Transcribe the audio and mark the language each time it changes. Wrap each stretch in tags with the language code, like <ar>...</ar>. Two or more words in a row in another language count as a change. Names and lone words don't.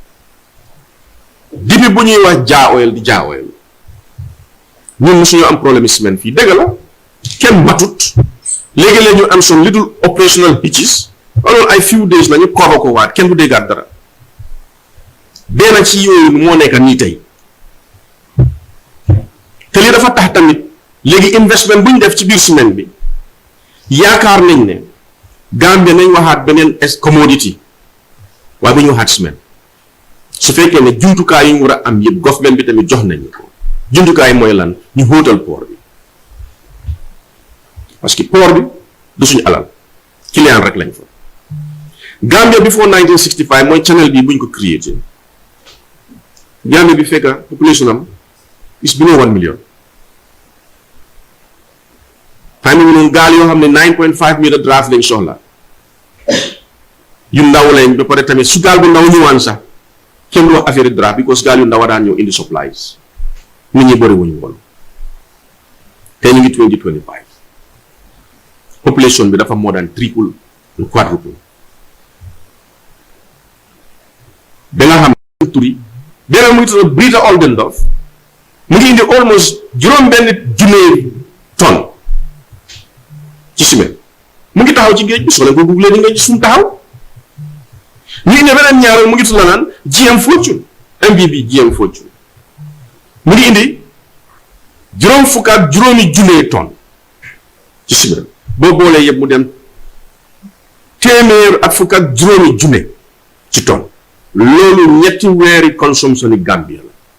<wo>dibi bu ñuy wax jaawel di jaawel ñun musuñu am problème semaine fii dëgg la kenn matut léegi-léeg ñu am</wo> <en>some little operational hitches</en> <wo>alors ay</wo> <en>few days</en> <wo>la ñu cover ko waat kenn du déggaat dara benn ci yooyu moo nekk nii tey te li dafa tax tamit léegi investment bu ñu def ci biir semaine bi yaakaar nañ ne Gambia nañ waxaat beneen commodity waaye bu ñu waxaat semaine su fekkee ne jumtukaay yi ñu war a am yëpp government bi tamit jox nañu ko jumtukaay mooy lan ñu hóotal port bi parce que port bi du suñu alal client rek lañ fa Gambia before 1965 mooy channel bi buñ ko créé Gambia bi fekka population am</wo> <en>is below 1 million</en> <wo>xam ne noonu gaal yoo xam ne 9.5 meter draft lañ soxla yu ndaw lañ ba pare tamit su gaal bu ndaw ñëwaan sax kenn du wax affaire draft because gaal yu ndaw daan ñëw indi supplies nit ñi bëri wuñu woon te ñu ngi 2025 population bi dafa</wo> <en>more than triple and quadruple</en> <wo>da nga xam turi beneen mu ngi tudd Brita Oldendorf mu ngi indi almost juróom-benn junne tonne ci semaine mu ngi taxaw ci géej bi soo leen ko google ni nga gis fu mu taxaw ñu indi beneen ñaareel mu ngi tudd la naan GM Fortune MBB GM Fortune mu ngi indi juróom fukk ak juróomi junne tonne ci semaine boo boolee yëpp mu dem téeméer ak fukk ak juróomi junne ci tonne loolu ñetti weeri consommation ni Gambia la</wo>